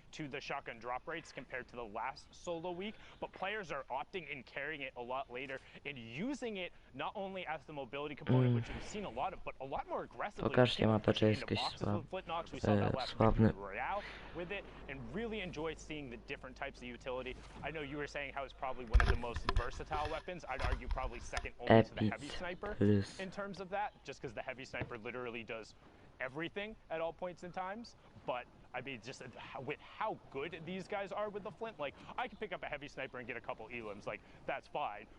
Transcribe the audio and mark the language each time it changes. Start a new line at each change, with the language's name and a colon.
English: to the shotgun drop rates compared to the last solo week, but players are opting and carrying it a lot later and using it not only as the mobility component, which we've seen a lot of, but a lot more aggressively.
Polish: Pokażcie mapę, czy jest jakiś sławny.
English: With it, and really enjoyed seeing the different types of utility. I know you were saying how it's probably one of the most versatile weapons. I'd argue probably second only to the heavy sniper in terms of that, just because the heavy sniper literally does everything at all points in times. But I mean, just with how good these guys are with the flint, like I can pick up a heavy sniper and get a couple elims, like that's fine.